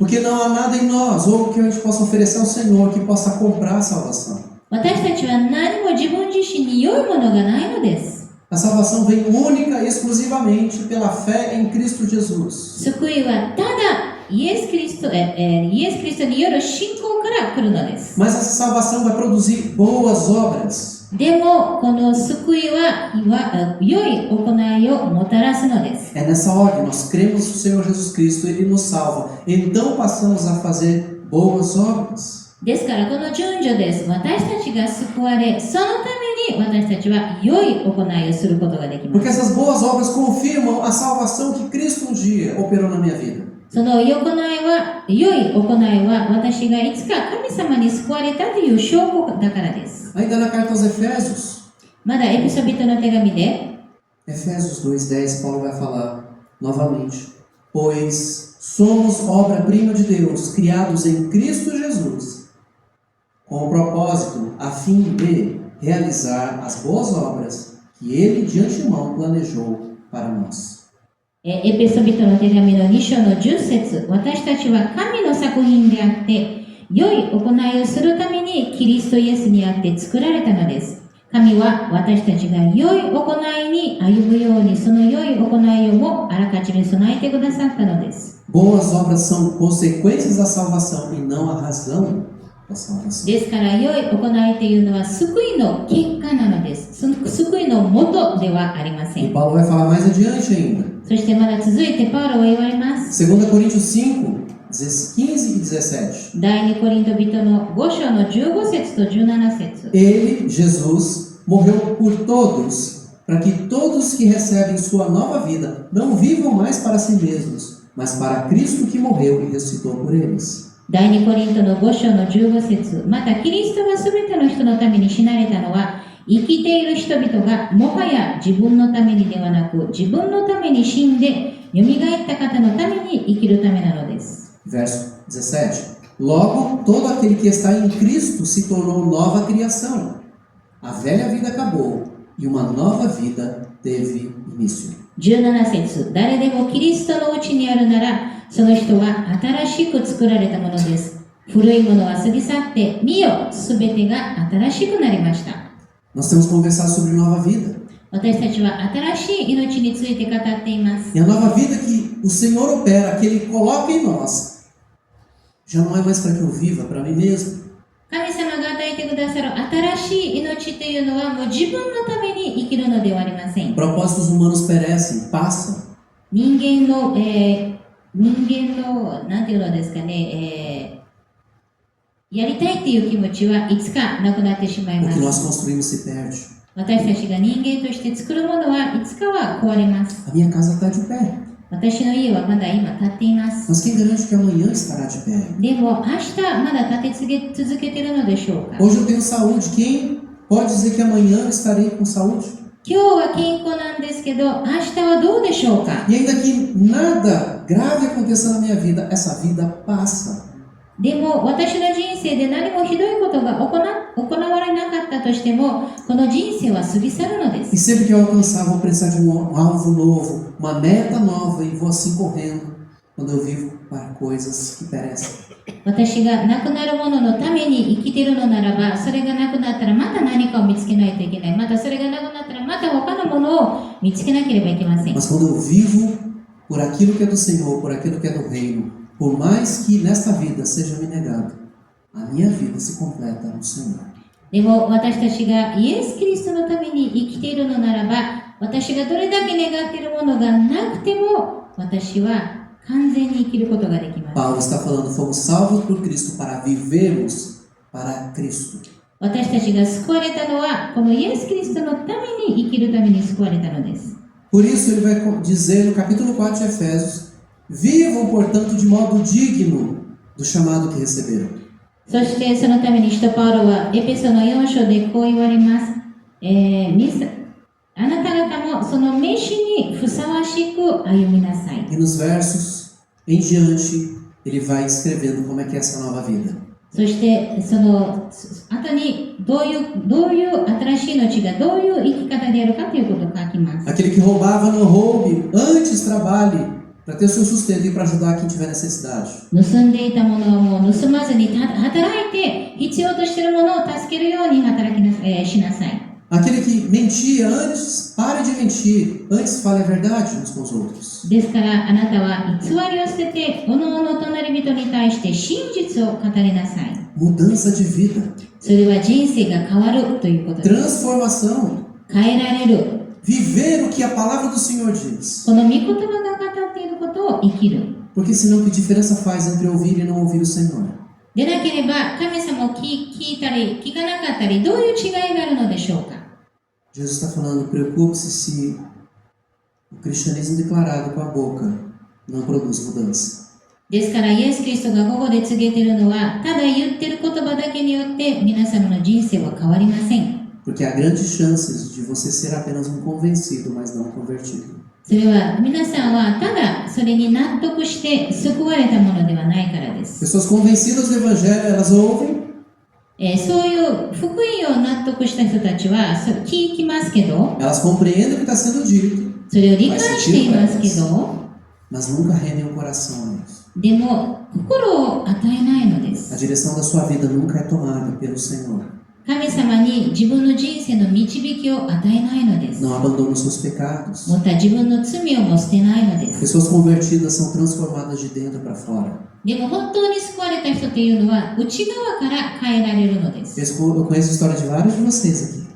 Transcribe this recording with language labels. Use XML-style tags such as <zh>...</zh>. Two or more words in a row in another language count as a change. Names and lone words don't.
<pt>Porque não há nada em nós, ou que a gente possa oferecer ao Senhor, que possa comprar a salvação.</pt> <ja>私たちは何も自分自身に良いものがないのです。</ja> <pt>A salvação vem única e exclusivamente pela fé em Cristo Jesus.</pt> <ja>救いはただイエス・キリストによる信仰から来るのです。</ja> <pt>Mas essa salvação vai produzir boas obras.</pt> <ja>でもこの救いは良い行いをもたらすのです。</ja> <pt>É nessa ordem, nós cremos no Senhor Jesus Cristo, Ele nos salva. Então passamos a fazer boas obras.</pt> <ja>ですからこの順序です。私たちが救われ、そのために私たちは良い行いをすることができま</ja> <pt>Porque</pt> <ja>す。</ja> <pt>essas boas obras confirmam a salvação que Cristo um dia operou na minha vida.</pt> <ja>その良い行いは私がいつか神様に救われたという証拠だからです。</ja> <pt>Ainda na carta aos Efésios,</pt> <ja>まだエペソビトの手紙で</ja> <pt>Efésios 2:10, Paulo vai falar novamente. Pois somos obra-prima de Deus, criados em Cristo Jesus, com o propósito a fim de realizar as boas obras que Ele de antemão planejou para nós.</pt> <ja>エペソビトの手紙の2章の10節。私たちは神の作品であって、 良い行いをするためにキリストイエスにあって作られたのです。神は私たちが良い行いに歩むようにその良い行いをもあらかじめ備えてくださったのです。</ja> <pt>Boas obras são consequências da salvação e não a razão da salvação.</pt> <ja>ですから良い行いというのは救いの結果なのです。その救いの元ではありませ</ja> <pt>E</pt> <ja>ん。</ja> <pt>Paulo vai falar mais adiante ainda.</pt> <ja>そしてまだ続いてパウロは言われます。</ja> <pt>2 Coríntios 5, 15 e 17.</pt> <ja>第2コリント人の5章の15節と17節。</ja> <pt>Ele, Jesus, morreu por todos, para que todos que recebem sua nova vida não vivam mais para si mesmos, mas para Cristo que morreu e ressuscitou por eles.</pt> <ja>第2コリントの5章の15節。またキリストがすべての人のために死なれたのは、生きている人々がもはや自分のためにではなく、自分のために死んで、蘇った方のために生きるためなのです。</ja> <pt>Verso 17. Logo, todo aquele que está em Cristo se tornou nova criação. A velha vida acabou e uma nova vida teve início.</pt> <ja>17 節。誰でもキリストのうちにあるなら、その人は新しく作られたものです。古いものは過ぎ去って、見よ、すべてが新しくなりました。</ja> <pt>Nós temos que conversar sobre nova vida.</pt> <ja>私たちは新しい命について語っています。</ja> <pt>E a nova vida que o Senhor opera, que Ele coloca em nós, já não é mais para que eu viva, para mim mesmo.</pt> <ja>神様が与えてくださる新しい命というのはもう自分のために生きるのではありません。</ja> <pt>Propósitos humanos perecem, passam.</pt> <ja>人間のなんていうのですかね、やりたいっていう気持ちはいつかなくなってしまい</ja> <pt>O</pt> <ja>ま</ja> <pt>que nós</pt> <ja>す。</ja> <pt>construímos se perde.</pt> <ja>私たちが人間として作るものはいつかは壊れます。</ja> <pt>A minha casa está de pé.</pt> <ja>私の家はまだ今建っています。</ja> <pt>Mas quem garante que amanhã estará de pé?</pt> <ja>でも明日まだ建て続けているのでしょうか。</ja> <pt>Hoje eu tenho saúde. Quem pode dizer que amanhã estarei com saúde?</pt> <ja>今日は健康なんですけど、明日はどうでしょうか。</ja> <pt>E ainda que nada grave aconteça na minha vida, essa vida passa.</pt> <ja>でも私の人生で何もひどいことが行われなかったとしても、この人生は過ぎ去るので</ja> <pt>E</pt> <ja>す。</ja> <pt>sempre que eu alcançar, vou precisar de um alvo novo, uma meta nova, e vou assim correndo quando eu vivo para coisas que perecem.</pt> <ja>私がなくなるもののために生きているのならば、それがなくなったらまた何かを見つけないといけない。またそれがなくなったらまた他のものを見つけなければいけません。</ja> <pt>Mas quando eu vivo por aquilo que é do Senhor, por aquilo que é do reino, por mais que nesta vida seja me negado, a minha vida se completa no Senhor.</pt> <ja>でも私たちがイエス・キリストのために生きているのならば、私がどれだけ願っているものがなくても、私は完全に生きることができます。</ja> <pt>Paulo está falando, fomos salvos por Cristo para vivermos para Cristo.</pt> <ja>私たちが救われたのは、このイエス・キリストのために生きるために救われたのです。</ja> <pt>Por isso ele vai dizer no capítulo 4 de Efésios, vivam, portanto, de modo digno do chamado que receberam.</pt> <ja>そしてそのために使徒パウロはエペソの4章でこう言われます。あなた方もその召しにふさわしく歩みなさい。</ja> <pt>E nos versos em diante, ele vai escrevendo como é que é essa nova vida.</pt> <ja>そしてその後にどういう新しい命がどういう生き方であるかということを書きます。</ja> <pt>Aquele que roubava, não roube, antes trabalhe para ter o seu sustento e para ajudar quem tiver necessidade.</pt> <ja>盗んでいたものはもう盗まずに働いて必要としているものを助けるようにしなさい。</ja> <pt>Aquele que mentia antes, pare de mentir, antes fale a verdade uns com os outros.</pt> <ja>ですからあなたは偽りを捨てておのおの隣人に対して真実を語りなさい。</ja> <pt>Mudança de vida,</pt> <ja>それは人生が変わるということです。</ja> <pt>transformação,</pt> <ja>変えられる。</ja> <pt>viver o que a palavra do Senhor diz.</pt> <ja>この御言葉が語っていることを生きる。</ja> <pt>Porque senão que diferença faz entre ouvir e não ouvir o Senhor?</pt> <ja>でなければ神様を聞いたり聞かなかったりどういう違いがあるのでしょうか。</ja> <pt>Jesus está falando, preocupe-se se o cristianismo declarado com a boca não produz mudança.</pt> <ja>ですからイエス・キリストがここで告げているのはただ言ってる言葉だけによって皆様の人生は変わりません。</ja> <pt>Porque há grandes chances de você ser apenas um convencido, mas não um convertido.</pt> <ja>それは皆さんはただそれに納得して救われたものではないからです。</ja> <pt>Pessoas convencidas do Evangelho, elas ouvem,</pt> <ja>そういう福音を納得した人たちは聞きますけど、</ja> <pt>elas compreendem o que está sendo dito,</pt> <ja>それを理解していますけど、</ja> <pt>mas nunca rendem o coração a isso.</pt> <ja>でも心を与えないので</ja> <pt>A</pt> <ja>す。</ja> <pt>direção da sua vida nunca é tomada pelo Senhor.</pt> <ja>神様に自分の人生の導きを与えないのです。</ja> <pt>Não abandona os seus pecados.</pt> <ja>また自分の罪をも捨てないのです。</ja> <pt>Pessoas convertidas são transformadas de dentro para fora.</pt> <ja>でも本当に救われた人というのは内側から変えられるのです。</ja> <pt>Eu conheço a história de vários de vocês aqui.</pt>